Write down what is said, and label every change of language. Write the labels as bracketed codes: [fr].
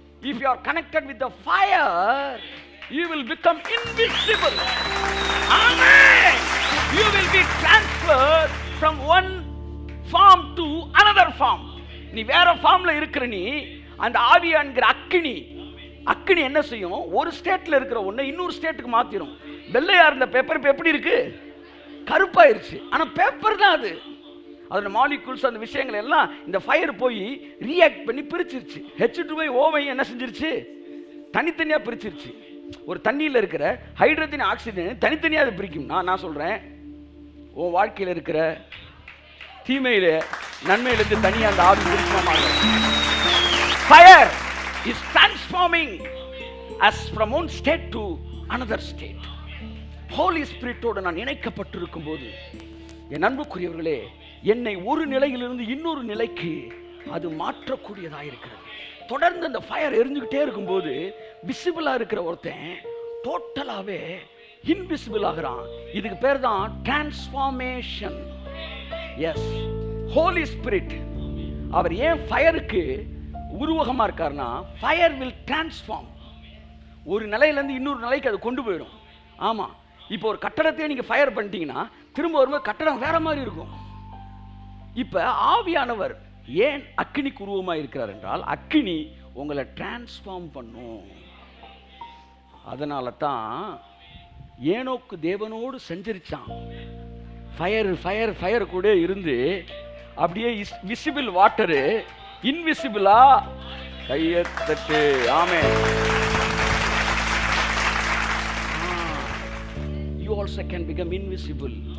[en] If you are connected with the fire, you will become invisible. Amen. You will be transferred from one form to another form. [ta] நீ வேற ஃபார்ம்ல இருக்கிற நீ அந்த ஆவியான்கிற அக்கினி என்ன செய்யும், ஒரு ஸ்டேட்ல இருக்கிற ஒண்ணு இன்னொரு ஸ்டேட்டுக்கு மாத்திரும். வெள்ளையா இருந்த பேப்பர் இப்ப எப்படி இருக்கு, கருப்பாயிருச்சு. ஆனா பேப்பர் தான் அது. அதோட மாலிகூல்ஸ் அந்த விஷயங்கள் எல்லாம் இந்த ஃபயர் போய் ரியாக்ட் பண்ணி பிரிச்சிருச்சு. H2O என்ன செஞ்சிருச்சு, தனித்தனியா பிரிச்சிருச்சு. ஒரு தண்ணியில் இருக்கிற ஹைட்ரஜன் ஆக்சிஜன் தனித்தனியாக அது பிரிக்கும். நான் சொல்றேன், உன் வாழ்க்கையில் இருக்கிற தீமையில நன்மையிலிருந்து தனியாக அந்த ஆவி மாறும். [en] Fire is transforming us from one state to another state. [ta] Holy Spirit-ஓடு நான் இணைக்கப்பட்டிருக்கும் போது என் அன்புக்குரியவர்களே, என்னை ஒரு நிலையிலிருந்து இன்னொரு நிலைக்கு அது மாற்றக்கூடியதாக இருக்கிறது. தொடர்ந்து அந்த ஃபயர் எரிஞ்சுக்கிட்டே இருக்கும்போது விசிபிளாக இருக்கிற ஒருத்தன் டோட்டலாகவே இன்விசிபிள் ஆகிறான். இதுக்கு பேர் தான் டிரான்ஸ்ஃபார்மேஷன். எஸ், ஹோலி ஸ்பிரிட் அவர் ஏன் ஃபயருக்கு உருவகமாக இருக்காருன்னா, ஃபயர் வில் டிரான்ஸ்ஃபார்ம். ஒரு நிலையிலேருந்து இன்னொரு நிலைக்கு அது கொண்டு போயிடும். ஆமாம், இப்போ ஒரு கட்டடத்தையே நீங்கள் ஃபயர் பண்ணிட்டீங்கன்னா திரும்ப வரும்போது கட்டடம் வேற மாதிரி இருக்கும். இப்போ ஆவியானவர் ஏன் அக்கினிக்கு உருவமாக இருக்கிறார் என்றால், அக்கினி உங்களை டிரான்ஸ்ஃபார்ம் பண்ணும். அதனால தான் ஏனோக்கு தேவனோடு செஞ்சரிச்சான். ஃபயர் ஃபயர் ஃபயர் கூட இருந்து அப்படியே visible water இன்விசிபிளா Kaiyathattu. Amen. [en] You also can become invisible.